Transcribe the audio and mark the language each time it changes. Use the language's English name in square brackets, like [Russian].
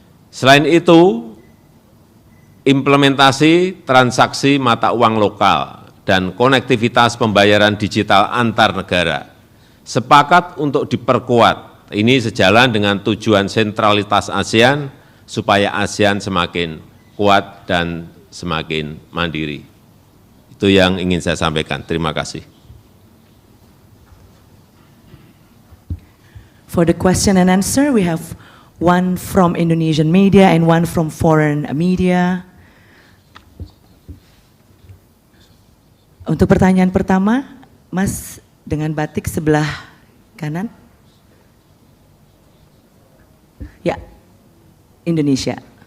[Indonesian] Selain itu, implementasi transaksi mata uang lokal dan konektivitas pembayaran digital antar negara sepakat untuk diperkuat. Ini sejalan dengan tujuan sentralitas ASEAN supaya ASEAN semakin kuat dan semakin mandiri. Itu yang ingin saya sampaikan. Terima kasih. [English] For the question and answer, we have one from Indonesian media and one from foreign media. [Indonesian] Untuk pertanyaan pertama, Mas dengan batik sebelah kanan. Ya, Indonesia.